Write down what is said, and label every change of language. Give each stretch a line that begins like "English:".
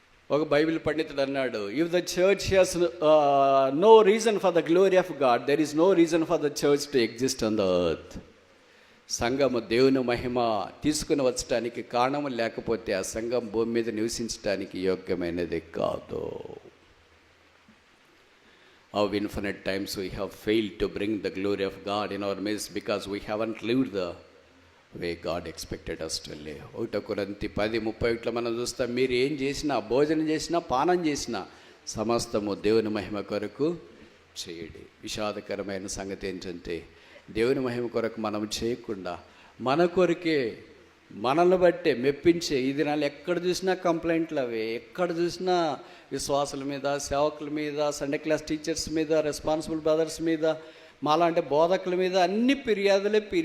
Telugu: ఒక బైబిల్ పండితుడు అన్నాడు,
English: If the church has no reason for the glory of God, there is no reason for the church to exist on the earth.
Telugu: సంఘము దేవుని మహిమ తీసుకుని వచ్చటానికి కారణం లేకపోతే ఆ సంఘం భూమి మీద నివసించడానికి యోగ్యమైనది కాదు.
English: How infinite times we have failed to bring the glory of God in our midst because we haven't lived the way God expected us to live.
Telugu: 1 కొరింథీ 10:31 మనం చూస్తాం, మీరు ఏం చేసినా, భోజనం చేసినా, పానం చేసినా సమస్తము దేవుని మహిమ కొరకు చేయడి. విషాదకరమైన సంగతి ఏంటంటే, దేవుని మహిమ కొరకు మనం చేయకుండా మన కొరకే, మనల్ని బట్టే మెప్పించే ఈ దినాలు ఎక్కడ చూసినా కంప్లైంట్లు అవే, ఎక్కడ చూసినా విశ్వాసుల మీద, సేవకుల మీద, సండే క్లాస్ టీచర్స్ మీద, రెస్పాన్సిబుల్ బ్రదర్స్ మీద, మాలాంటి బోధకుల మీద అన్ని ఫిర్యాదులే.